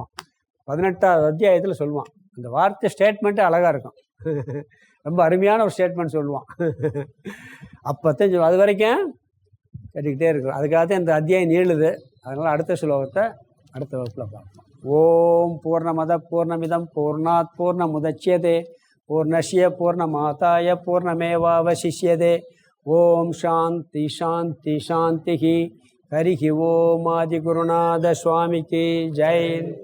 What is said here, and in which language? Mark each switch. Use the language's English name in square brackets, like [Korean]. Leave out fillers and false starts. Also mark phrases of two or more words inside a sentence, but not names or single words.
[Tamil] 18வது அத்தியாயத்தில் சொல்லுவான். அந்த வார்த்தை ஸ்டேட்மெண்ட்டு அழகாக இருக்கும். ரொம்ப அருமையான ஒரு ஸ்டேட்மெண்ட் சொல்லுவான். அப்போத்தான் அது வரைக்கும் கேட்டுக்கிட்டே இருக்கும். அதுக்காகத்தான் இந்த அத்தியாயம் நீளுது. அதனால் அடுத்த ஸ்லோகத்தை அடுத்த வகுப்பில் பார்ப்போம். [Sanskrit] ओम् पूर्णमद पूर्णमिदम् पूर्णात् पूर्णमुदच्यते पूर्णस्य पूर्णमादाय पूर्णमेवावशिष्यते. ओम् शान्ति शान्ति शान्ति. हरिः ओम्. [Tamil] ஆதிகுருநாத சுவாமிக்கு ஜெய்.